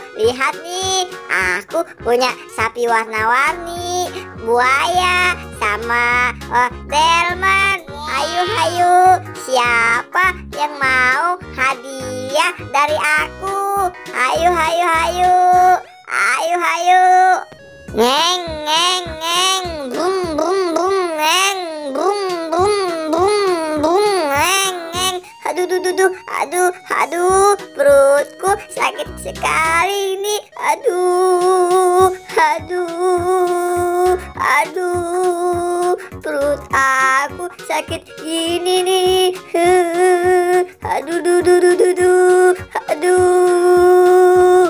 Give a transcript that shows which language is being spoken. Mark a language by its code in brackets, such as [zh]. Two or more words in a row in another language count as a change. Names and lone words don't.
[id] Lihat nih, aku punya sapi warna-warni, buaya, sama delman. Hayo, hayo. Siapa yang mau hadiah dari aku? Hayo, hayo, hayo. Hayo, hayo. Ngeng, ngeng, ngeng, brum, brum, brum, ngeng, brum, brum, brum, brum, ngeng, ngeng. Aduh, aduh, aduh, perutku sakit sekali ini. Aduh, aduh, aduh, perut aku sakit ini nih. Aduh, aduh.